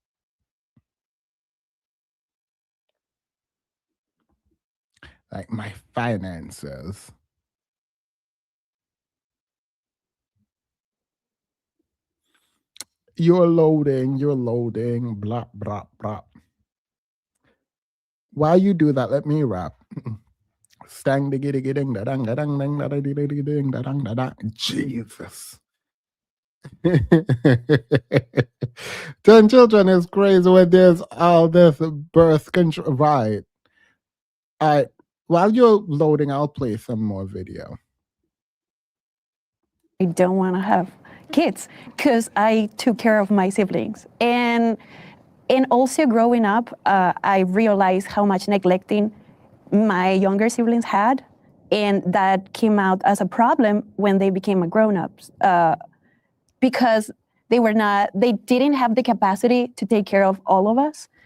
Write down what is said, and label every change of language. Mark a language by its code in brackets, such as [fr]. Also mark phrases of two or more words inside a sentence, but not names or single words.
[en] Like my finances. You're loading, blah, blah, blah. While you do that, let me rap. Stang diggy diggy ding da dang da dang dang da diggy diggy ding da dang da dang. Jesus. 10 children is crazy when there's all this birth control. Right. All right. While you're loading, I'll play some more video. I don't want to have kids because I took care of my siblings, and also growing up, I realized how much neglecting my younger siblings had, and that came out as a problem when they became grown-ups because they didn't have the capacity to take care of all of us.